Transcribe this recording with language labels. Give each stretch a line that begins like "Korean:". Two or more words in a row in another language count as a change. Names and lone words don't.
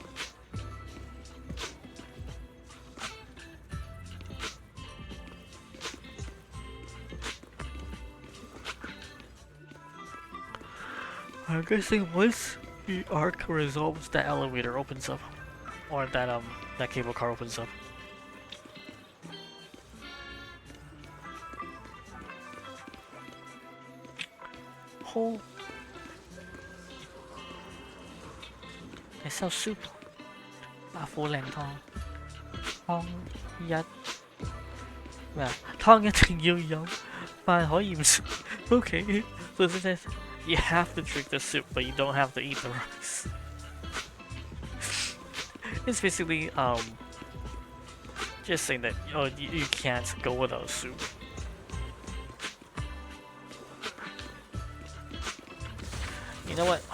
English: I'm guessing once the arc resolves, that elevator opens up, or that cable car opens up. Oh, they sell soup.
Cantonese: 白虎靈湯，湯一咩啊？湯一定要飲，飯可以唔食。
English: Okay, so this says you have to drink the soup, but you don't have to eat the rice. It's basically just saying that you can't go without soup. You know what?